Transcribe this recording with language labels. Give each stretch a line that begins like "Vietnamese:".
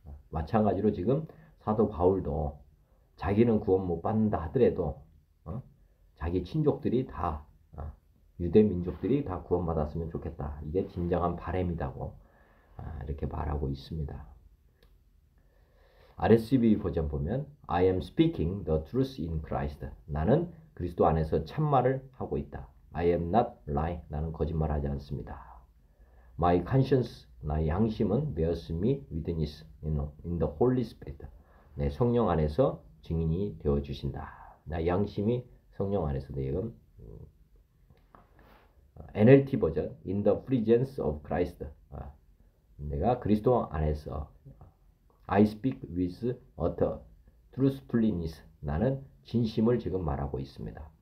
Korean: 마찬가지로 지금 사도 바울도 자기는 구원 못 받는다 하더라도 자기 친족들이 다 유대 민족들이 다 구원받았으면 좋겠다. 이게 진정한 바람이라고 이렇게 말하고 있습니다.
English: RSV
Korean: 버전 보면
English: I am speaking the truth in Christ.
Korean: 나는 그리스도 안에서 참말을 하고 있다.
English: I am not lying.
Korean: 나는 거짓말하지 않습니다.
English: My conscience,
Korean: 나의 양심은
English: bears me witness in the Holy Spirit.
Korean: 내 성령 안에서 증인이 되어 주신다. 나 양심이 성령 안에서 되건 NLT 버전
English: in the presence of Christ.
Korean: 내가 그리스도 안에서
English: I speak with utter truthfulness.
Korean: 나는 진심을 지금 말하고 있습니다.